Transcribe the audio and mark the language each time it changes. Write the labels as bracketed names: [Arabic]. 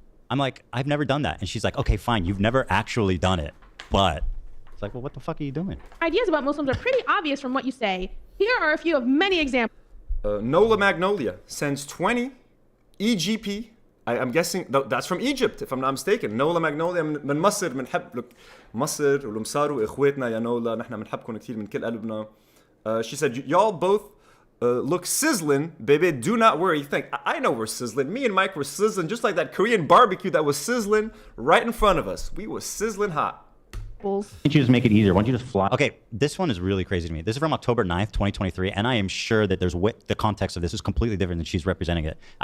[English] I'm like, I've never done that. And she's like, okay, fine. You've never actually done it. But it's like, well, what the fuck are you doing? ideas about Muslims are pretty obvious from what you say. Here are a few of many examples. Nola Magnolia sends 20 EGP. I'm guessing that's from Egypt, if I'm not mistaken. [Arabic] نولا ماجنوليا من مصر بنحب لك مصر والمصار واخواتنا يا نولا نحن بنحبكم كثير من كل قلبنا. [English] She said, y'all both look sizzling, baby. Do not worry. I know we're sizzling. Me and Mike were sizzling just like that Korean barbecue that was sizzling right in front of us. We were sizzling hot. Why don't you just make it easier? Why don't you just fly? Okay, this one is really crazy to me. This is from October 9th, 2023, and I am sure that the context of this is completely different than she's representing it.